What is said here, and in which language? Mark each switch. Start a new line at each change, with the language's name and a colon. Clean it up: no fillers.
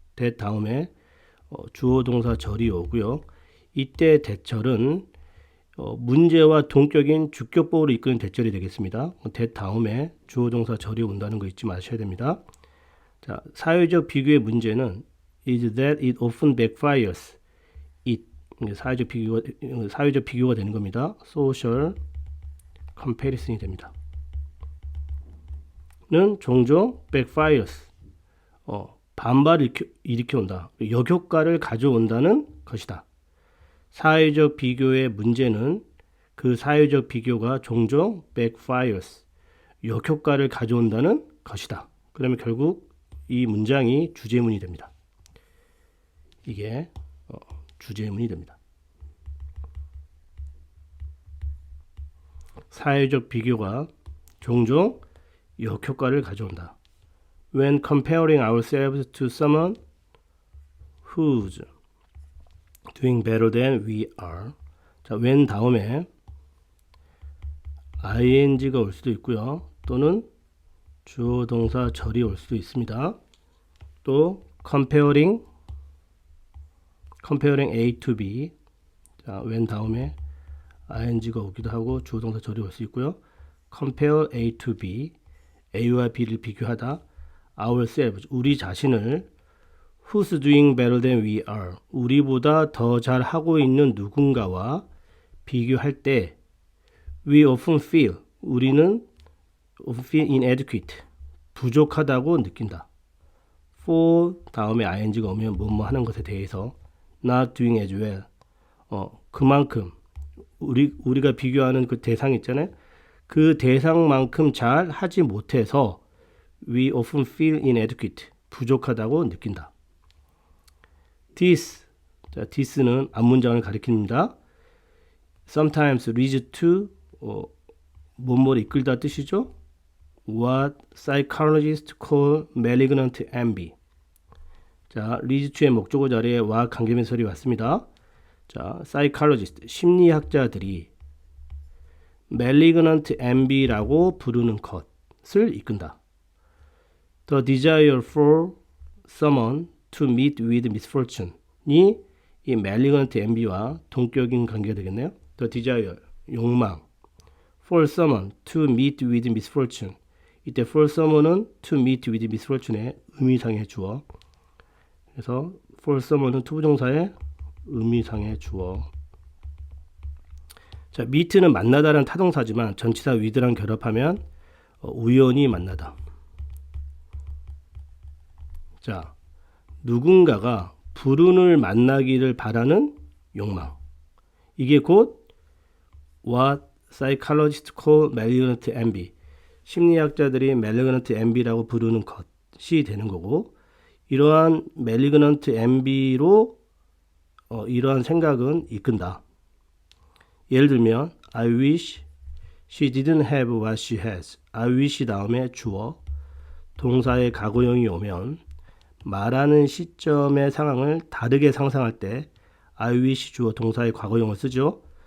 Korean: that 다음에 주어 동사 절이 오고요. 이때 대절은 문제와 동격인 주격보호로 이끄는 대절이 되겠습니다. that 다음에 주어 동사 절이 온다는 거 잊지 마셔야 됩니다.
English: 자,
Korean: 사회적 비교의 문제는
English: is that it often backfires.
Korean: 사회적 비교가 되는 겁니다. social comparison이 됩니다. 는 종종 backfires. 반발을 일으켜온다. 역효과를 가져온다는 것이다. 사회적 비교의 문제는 그 사회적 비교가 종종 backfires. 역효과를 가져온다는 것이다. 그러면 결국 이 문장이 주제문이 됩니다. 이게 주제문이 됩니다. 사회적 비교가 종종 역효과를 가져온다.
English: when comparing ourselves to someone who's doing better than we are.
Korean: 자, when 다음에 ing가 올 수도 있고요. 또는 주어 동사 절이 올 수도 있습니다.
English: 또 comparing A to B.
Korean: 자, when 다음에 ing가 오기도 하고 주어 동사 절이 올 수 있고요. compare A to B. A와 B를 비교하다. ourselves 우리 자신을
English: who's doing better than we are
Korean: 우리보다 더 잘하고 있는 누군가와 비교할 때
English: we often feel
Korean: 우리는
English: often feel inadequate
Korean: 부족하다고 느낀다. for 다음에 ing가 오면 뭐뭐 하는 것에 대해서
English: not doing as well
Korean: 그만큼 우리가 비교하는 그 대상 있잖아요. 그 대상만큼 잘 하지 못해서
English: we often feel inadequate
Korean: 부족하다고 느낀다. This 자, this는 앞문장을 가리킵니다.
English: Sometimes leads to
Korean: 뭐뭐를 이끌다 뜻이죠.
English: What psychologists call malignant envy.
Korean: 자, leads to의 목적어 자리에 와 관계면설이 왔습니다. 자, psychologist 심리학자들이 malignant envy라고 부르는 것을 이끈다.
English: The desire for someone to meet with misfortune이 이 malignant envy와
Korean: 동격인 관계가 되겠네요.
English: The desire, 욕망. For someone to meet with misfortune.
Korean: 이때 for someone은 to meet with misfortune의 의미상의 주어. 그래서 for someone은 투부정사의 의미상의 주어. 자, meet는 만나다라는 타동사지만 전치사 with랑 결합하면 우연히 만나다. 자, 누군가가 불운을 만나기를 바라는 욕망. 이게 곧
English: what psychologists call malignant envy.
Korean: 심리학자들이 malignant envy라고 부르는 것이 되는 거고, 이러한 malignant envy로 이러한 생각은 이끈다. 예를 들면
English: I wish she didn't have what she has.
Korean: I wish 다음에 주어, 동사의 과거형이 오면 말하는 시점의 상황을 다르게 상상할 때 I wish 주어 동사의 과거형을 쓰죠.